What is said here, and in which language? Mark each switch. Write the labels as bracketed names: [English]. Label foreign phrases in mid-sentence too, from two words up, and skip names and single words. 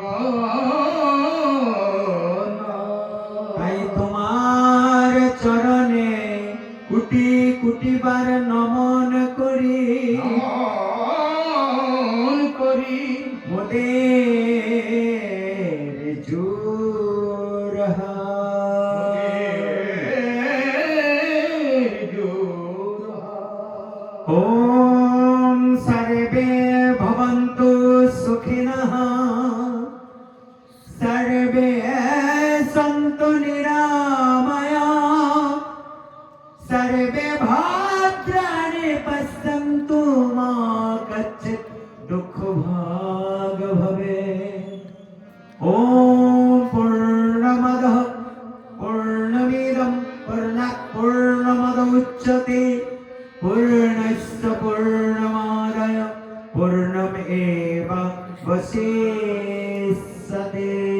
[Bangla] তাই তোমার চরণে কোটি কোটি বার নমন করি মোদের জোর [Sanskrit] ওম সর্বে ভবন্তু সুখিনঃ সর্বে সন্তু নিরাময়াঃ सर्वे भद्राणि पश्यन्तु मा कश्चित् दुःखभाग् भवेत् ॐ पूर्णमदः पूर्णमिदं पूर्णात् पूर्णमुदच्यते पूर्णस्य पूर्णमादाय पूर्णमेवावशिष्यते